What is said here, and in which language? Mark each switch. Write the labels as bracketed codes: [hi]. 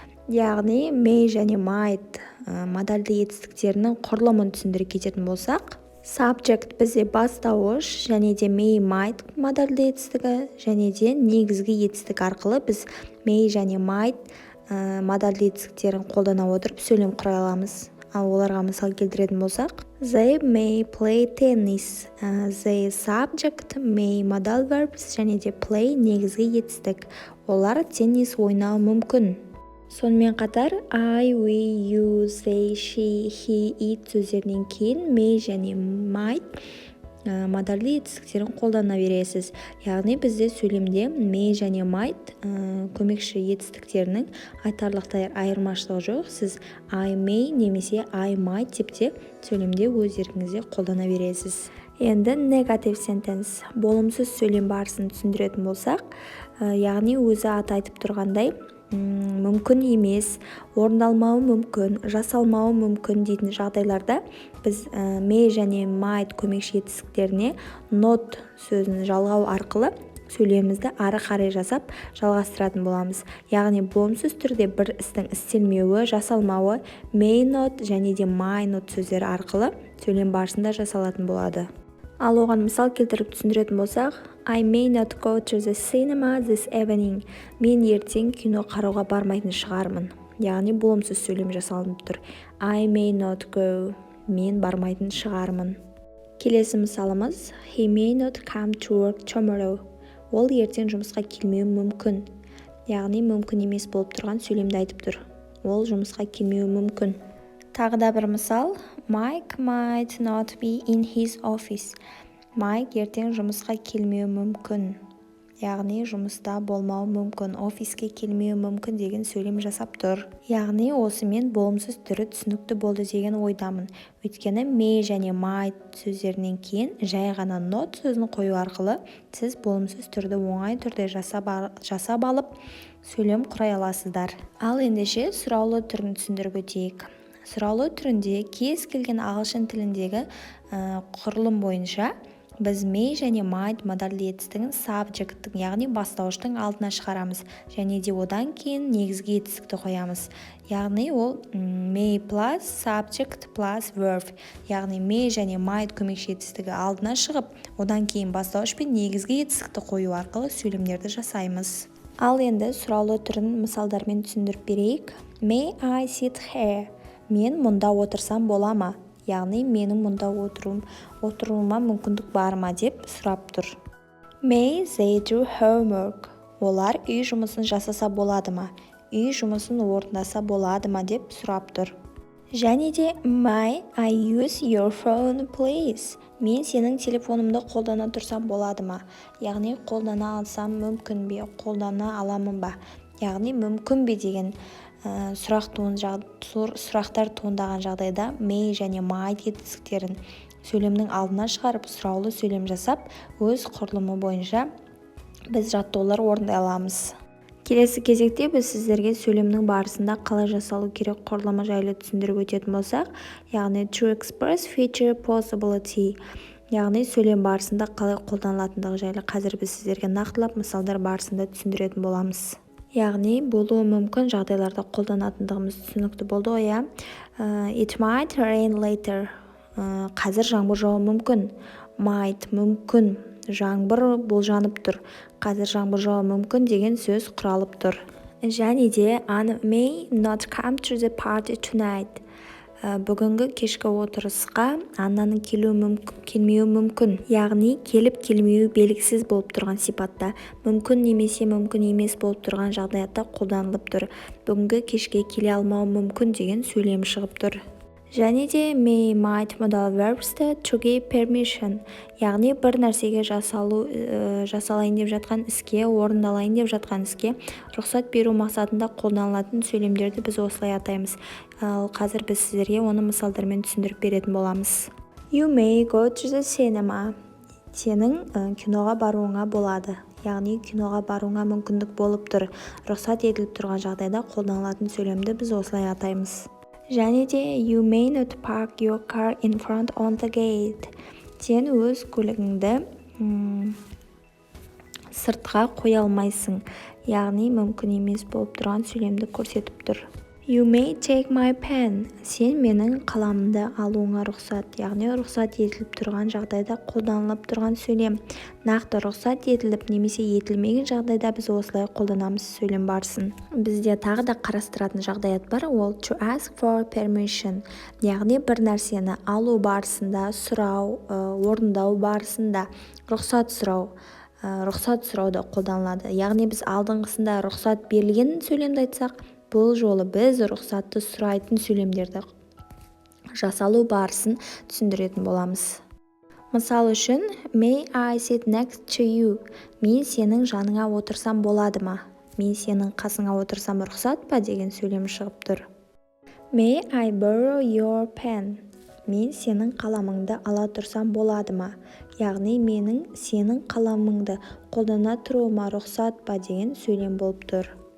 [kk] Яғни may және might модальды етістіктерінің құрылымын түсіндіре кететін болсақ, subject бізде бастауыш және де may might модальды етістігі және де негізгі етістік арқылы біз may және might модальды етістіктерін қолдана отырып сөйлем құрай аламыз. Ал оларға мысал келтіретін болсақ, [en] they may play tennis. The subject may modal verbs [kk] және де [en] play [kk] негізгі етістік. Олар теннис ойнауы мүмкін. Сонымен қатар I, we, you, they, she, he, it сөздерінен кейін may және might модальды етістіктерін қолдана бересіз. Яғни бізде сөйлемде may және might көмекші етістіктерінің айтарлықтай айырмашылығы жоқ. Сіз I may немесе I might деп те сөйлемде өз еркіңізде қолдана бересіз. Енді [en] negative sentence, [kk] болымсыз сөйлем барысын түсіндіретін болсақ, яғни өзі аты айтып тұрғандай, мүмкін емес, орындалмауы мүмкін, жасалмауы мүмкін дейтін жағдайларда біз may және might көмекші етістіктеріне not сөзін жалғау арқылы сөйлемімізді ары қарай жасап жалғастыратын боламыз. Яғни болымсыз түрде бір істің істелмеуі, жасалмауы may not және де might not сөздері арқылы сөйлем барысында жасалатын болады. Ал оған мысал келтіріп түсіндіретін болсақ, [en] I may not go to the cinema this evening. [kk] Мен ертең кино қарауға бармайтын шығармын. Яғни болымсыз сөйлем жасалынып тұр. [en] I may not go. [kk] Мен бармайтын шығармын. Келесі мысалымыз, [en] He may not come to work tomorrow. [kk] Ол ертең жұмысқа келмеуі мүмкін. Яғни мүмкін емес болып тұрған сөйлемді айтып тұр. Ол жұмысқа келмеуі мүмкін. Тағы да бір мысал, [en] Mike might not be in his office. [kk] Майк ертең жұмысқа келмеуі мүмкін. Яғни жұмыста болмауы мүмкін, офиске келмеуі мүмкін деген сөйлем жасап тұр. Яғни осымен болымсыз түрі түсінікті болды деген ойдамын. Өйткені may және might сөздерінен кейін жай ғана not сөзін қою арқылы сіз болымсыз түрді оңай түрде жасап алып сөйлем құрай аласыздар. Ал ендеше сұраулы түрін түсіндіріп өтейік. Сұраулы түрінде кез келген ағылшын тіліндегі құрылым бойынша біз may және might модальды етістігін subjecттің, яғни бастауыштың алдына шығарамыз және де одан кейін негізгі етістікті қоямыз. Яғни ол [en] may plus subject plus verb. [kk] Яғни may және might көмекші етістігі алдына шығып, одан кейін бастауыш пен негізгі етістікті қою арқылы сөйлемдерді жасаймыз. Ал енді сұраулы түрін мысалдармен түсіндіріп берейік. [en] May I sit here? [kk] Мен мұнда отырсам бола ма? Яғни менің мұнда отыруыма мүмкіндік бар ма деп сұрап тұр. [en] May they do homework? [kk] Олар үй жұмысын жасаса болады ма? Үй жұмысын орындаса болады ма деп сұрап тұр. және де [en] may I use your phone please? [kk] Мен сенің телефонымды қолдана тұрсам болады ма? Яғни қолдана алсам мүмкін бе, қолдана аламын ба? Яғни мүмкін бе деген сұрақтар туындаған жағдайда may және might етістіктерін сөйлемнің алдына шығарып сұраулы сөйлем жасап, өз құрылымы бойынша біз жаттығулар орындай аламыз. Келесі кезекте біз сіздерге сөйлемнің барысында қалай жасалу керек құрылымы жайлы түсіндіріп өтетін болсақ, яғни [en] to express feature possibility, [kk] яғни сөйлем барысында қалай қолданылатындығы жайлы қазір біз сіздерге нақтылап мысалдар барысында түсіндіретін боламыз. Яғни болуы мүмкін жағдайларда қолданатындығымыз түсінікті болды ғой, иә? [en] It might rain later. [kk] Қазір жаңбыр жауы мүмкін. Might мүмкін. Жаңбыр болжанып тұр. Қазір жаңбыр жауы мүмкін деген сөз құралып тұр. Және де [en] Anna may not come to the party tonight. [kk] Бүгінгі кешкі отырысқа Аннаның келмеуі мүмкін. Яғни келіп келмеуі белгісіз болып тұрған сипатта, мүмкін немесе мүмкін емес болып тұрған жағдаятта қолданылып тұр. Бүгінгі кешке келе алмауы мүмкін деген сөйлем шығып тұр. Және де may might modal verbs'ті [en] to give permission, [kk] яғни бір нәрсеге жасалайын деп жатқан іске, орындалайын деп жатқан іске рұқсат беру мақсатында қолданылатын сөйлемдерді біз осылай атаймыз. Ал қазір біз сіздерге оны мысалдармен түсіндіріп беретін боламыз. [en] You may go to the cinema. [kk] Сенің киноға баруыңа болады. Яғни киноға баруыңа мүмкіндік болып тұр. Рұқсат етіліп тұрған жағдайда қолданылатын сөйлемді біз осылай атаймыз. Және де [en] you may not park your car in front on the gate. [kk] Сен өз көлігіңді сыртқа қоя алмайсың. Яғни мүмкін емес болып тұрған сөйлемді көрсетіп тұр. [en] You may take my pen. [kk] Сен менің қаламымды алуыңа рұқсат. Яғни рұқсат етіліп тұрған жағдайда қолданылып тұрған сөйлем. Нақты рұқсат етіліп немесе етілмеген жағдайда біз осылай қолданамыз сөйлем барысын. Бізде тағы да қарастыратын жағдаят бар, ол [en] to ask for permission. [kk] Яғни бір нәрсені алу барысында, сұрау, орындау барысында рұқсат сұрауда қолданылады. Яғни біз алдыңғысында рұқсат берілген сөйлемді айтсақ, бұл жолы біз рұқсатты сұрайтын сөйлемдерді жасалу барысын түсіндіретін боламыз. Мысал үшін, [en] may I sit next to you? [kk] Мен сенің жаныңа отырсам болады ма? Мен сенің қасыңа отырсам рұқсат па деген сөйлем шығып тұр. [en] May I borrow your pen? [kk] Мен сенің қаламыңды ала тұрсам болады ма? Яғни менің сенің қаламыңды қолдана тұруыма рұқсат па деген сөйлем болып тұр.